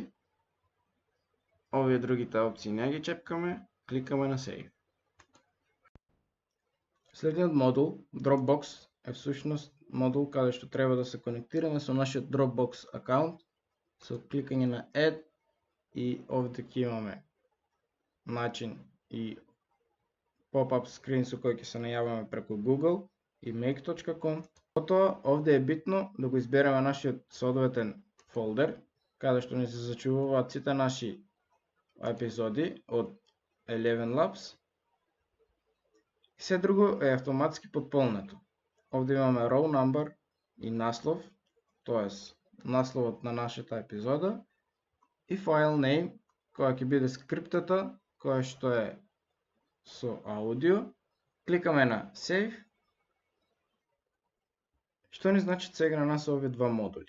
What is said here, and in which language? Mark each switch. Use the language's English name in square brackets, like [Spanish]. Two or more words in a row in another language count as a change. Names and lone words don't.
[Macedonian] Овие другите опции не ги чепкаме, кликаме на Save. Следниот модул, Dropbox, е всушност модул каде што треба да се конектираме со нашиот Dropbox акаунт со кликање на Add и овде ќе имаме начин и [English] pop-up screen [Macedonian] со кој ќе се најаваме преку Google и make.com. Потоа овде е битно да го избереме нашиот соодветен фолдер каде што ни се зачувуваат сите наши епизоди од Eleven Labs. Се друго е автоматски потполнето. Овде имаме [English] row number, [Macedonian] и наслов, тоест насловот на нашата епизода, и [English] file name, [Macedonian] која ќе биде скриптата, која што е со аудио. Кликаме на Save. Што ни значи сега на нас овие два модули?